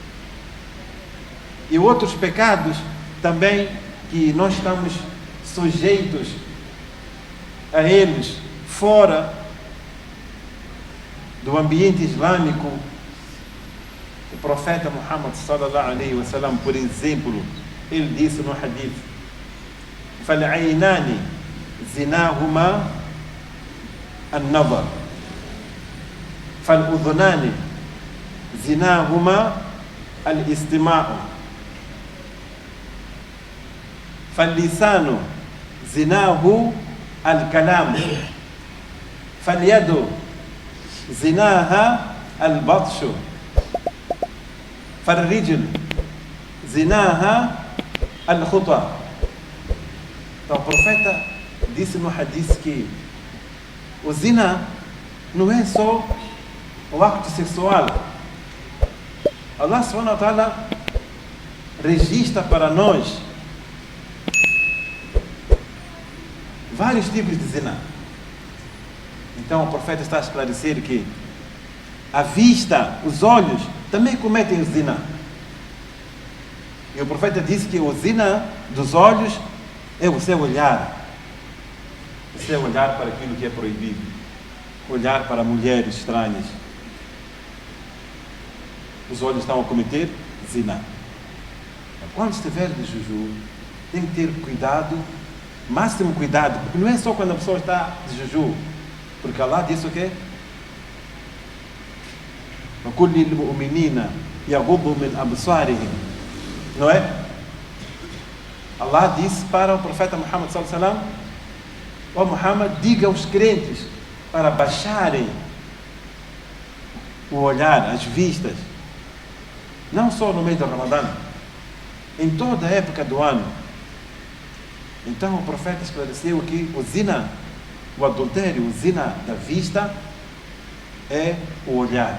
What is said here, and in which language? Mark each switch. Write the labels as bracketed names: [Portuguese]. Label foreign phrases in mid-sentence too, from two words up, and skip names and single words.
[Portuguese] E outros pecados também que nós estamos sujeitos a eles fora do ambiente islâmico. O profeta Muhammad [Arabic] صلى الله عليه وسلم, [Portuguese] por exemplo, ele disse no hadith: [Arabic] فَالْعَيْنَانِ زِنَاهُمَا النَّظَرُ فَالْأُذُنَانِ زِنَاهُمَا الْإِسْتِمَاعُ فَاللِّسَانُ زِنَاهُ الكلام فاليد زناها البطش فالرجل زناها الخطى. [Portuguese] Então o profeta disse no hadith que o zina não é só o acto sexual. Allah [Arabic] سبحانه وتعالى [Portuguese] registra para nós vários tipos de zina. Então o profeta está a esclarecer que a vista, os olhos, também cometem o zina. E o profeta disse que o zina dos olhos é o seu olhar. O seu olhar para aquilo que é proibido. Olhar para mulheres estranhas. Os olhos estão a cometer zina. Quando estiver de juju, tem que ter cuidado, máximo cuidado, porque não é só quando a pessoa está de juju. Porque Allah disse o quê? [Arabic] وَكُلِّ الْمُؤْمِنِينَ يَغُضُّوا مِنْ أَبْصَارِهِمْ. [Portuguese] Não é? Allah disse para o profeta Muhammad [Arabic] صلى الله عليه وسلم: [Portuguese] ó Muhammad, diga aos crentes para baixarem o olhar, as vistas, não só no mês do Ramadã, em toda a época do ano. Então o profeta esclareceu que o zina, o adultério, o zina da vista é o olhar.